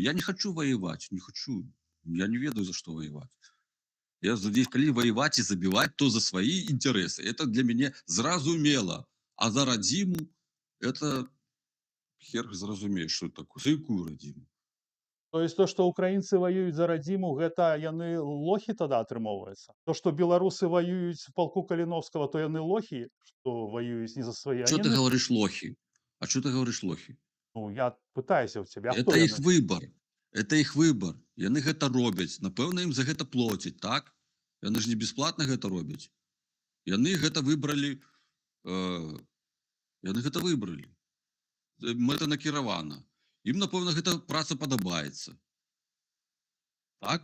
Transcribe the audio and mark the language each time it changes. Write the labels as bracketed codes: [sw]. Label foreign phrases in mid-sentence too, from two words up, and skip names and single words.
[ru] Я не хочу воевать, не хочу. [be] Я не ведаю, [ru] за что воевать. Я здесь, коли воевать и забивать, то за свои интересы. Это для меня зразумело. А за родиму, это хер зразумеешь, что это такое. [be] За якую родиму? [ru] То есть то, [be] што украінцы ваююць за радзіму, гэта яны лохі тада атрымоўваецца? То, што беларусы ваююць в полку Каліновскага, то яны лохі, што ваююць не за свае. [ru] Что ты говоришь лохи? А что ты говоришь лохи? [be] Ну, я пытаюся ў цябе. А хто [ru] Это их [be] яны? [ru] выбор. Это их выбор. [be] Яны гэта робяць. Напэўна, ім за гэта плоцяць, так? Яны ж не бесплатна гэта робяць. Яны гэта выбралі. Яны гэта выбралі. Мэта накіравана. Ім, напэўна, гэта праца падабаецца. Так?